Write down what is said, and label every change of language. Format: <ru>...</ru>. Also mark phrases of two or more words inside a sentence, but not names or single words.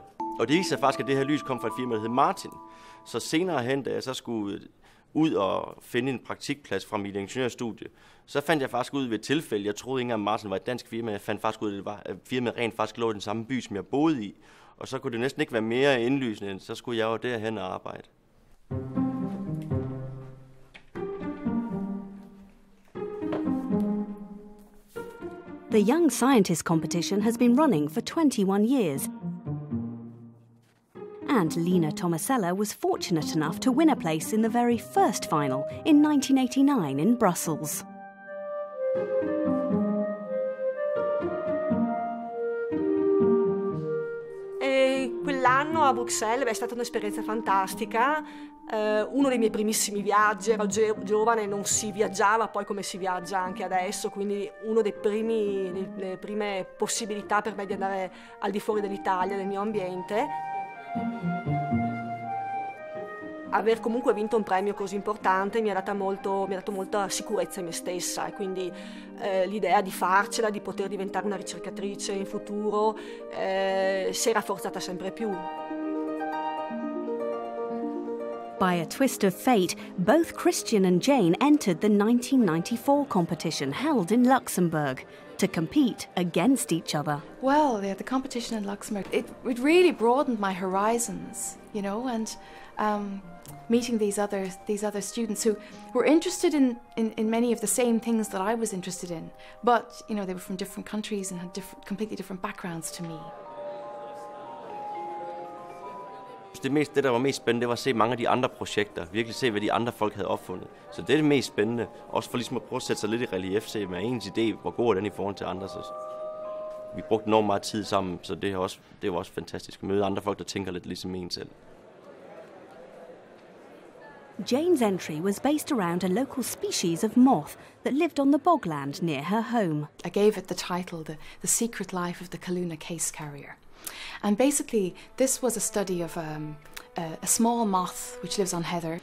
<da>Og det viste sig faktisk, at det her lys kom fra et firma, der hed Martin. Så senere hen, da jeg så skulle ud og finde en praktikplads fra mit ingeniørstudie, så fandt jeg faktisk ud ved et tilfælde. Jeg troede ikke engang, at Martin var et dansk firma. Jeg fandt faktisk ud af, at firmaet rent faktisk lå i den samme by, som jeg boede i. Og så kunne det næsten ikke være mere indlysende, end så skulle jeg jo derhen og arbejde.</da> <en>The Young Scientist competition has been running for 21 years. And Lina Tomasella was fortunate enough to win a place in the very first final in 1989 in Brussels.</en> <it>Quell'anno a Bruxelles è stata un'esperienza fantastica, uno dei miei primissimi viaggi, ero giovane, non si viaggiava poi come si viaggia anche adesso, quindi uno delle prime possibilità per me di andare al di fuori dell'Italia, del mio ambiente. Aver comunque vinto un premio così importante mi ha dato molta sicurezza in me stessa, e quindi l'idea di farcela, di poter diventare una ricercatrice in futuro si è rafforzata sempre più.</it> <en>By a twist of fate, both Cristian and Jane entered the 1994 competition held in Luxembourg to compete against each other. Well, the competition in Luxembourg, it really broadened my horizons, you know, and meeting these other students who were interested in many of the same things that I was interested in, but you know, they were from different countries and had completely different backgrounds to me.</en> <da>Det, der var mest spændende, det var at se mange af de andre projekter, virkelig se, hvad de andre folk havde opfundet. Så det er det mest spændende, også for ligesom at prøve at sætte sig lidt i relief, se med ens idé, hvor god er den i forhold til andre. Så vi brugte enormt meget tid sammen, så det var også fantastisk at møde andre folk, der tænker lidt ligesom en selv.</da> <en>Jane's entry was based around a local species of moth that lived on the bogland near her home. I gave it the title, The Secret Life of the Kaluna Case Carrier. And basically, this was a study of a small moth which lives on heather.</en>